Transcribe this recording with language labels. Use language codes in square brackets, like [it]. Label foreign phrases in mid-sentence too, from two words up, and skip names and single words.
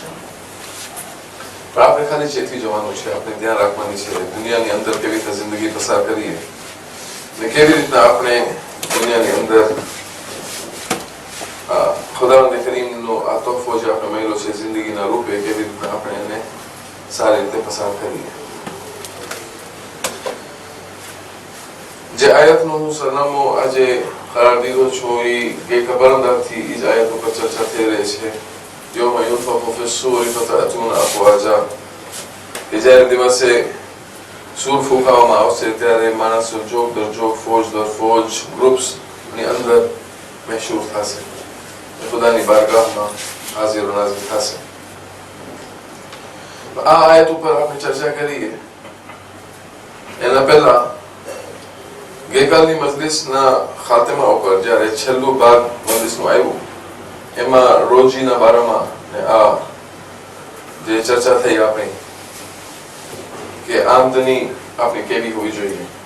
[gu] પણ આપણે ખાલી ચેતવી જવાનું છે, આપણે ધ્યાન રાખવાની છે દુનિયાની અંદર કેવી રીતે જિંદગી પસાર કરીએ ને કેવી રીતના આપણે દુનિયાની અંદર ખુદાવંદ કરીમનો આ તોહફો જે આપણે મળ્યો છે જિંદગીના રૂપે, કેવી રીતના આપણે એને સારી રીતે પસાર કરીએ. જે આયતનું હું સરનામું આજે કરાર દીધો છું એ ગઈકાલે પરમદારથી એ જ આયત ઉપર ચર્ચા થઈ રહી છે. [ar] يوم ينفخ في الصور فتأتون أفواجا [gu] કે જ્યારે દિવસે સૂર ફૂંકાવવામાં આવશે ત્યારે માણસો જોગ દર જોગ ફોજ દર ફોજ ગ્રુપ્સ ની અંદર મહેશૂર થશે, ખુદાની બારગાહમાં હાજર નાઝિર થશે. આ આયત ઉપર આપણે ચર્ચા કરીએ એના પહેલા ગઈકાલની મજલિસના ખાતમા ઉપર જ્યારે છેલ્લું ભાગ મજલિસનું આવ્યું એમાં રોજીના બારામાં આ જે ચર્ચા થઈ આપણી કે આમદની આપણી કેવી હોવી જોઈએ.